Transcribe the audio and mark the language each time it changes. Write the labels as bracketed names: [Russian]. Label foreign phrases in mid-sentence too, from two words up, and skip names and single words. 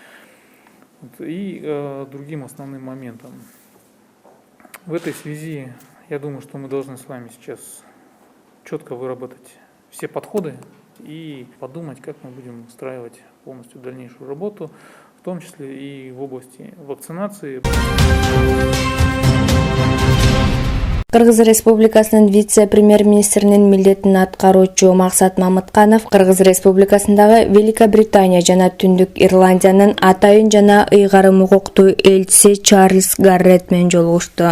[Russian] И другим основным моментом. В этой связи, я думаю, что мы должны с вами сейчас четко выработать все подходы и подумать, как мы будем устраивать полностью дальнейшую работу, в том числе и в области вакцинации. [Kyrgyz] Кыргыз Республикасынын вице-премьер-министринин милдетин аткаруучу Максат Мамытканов Кыргыз Республикасындагы Великобритания жана Түндүк Ирландиянын атайын жана ыйгарым укуктуу элчиси Чарльз Гаррет менен жолугушту.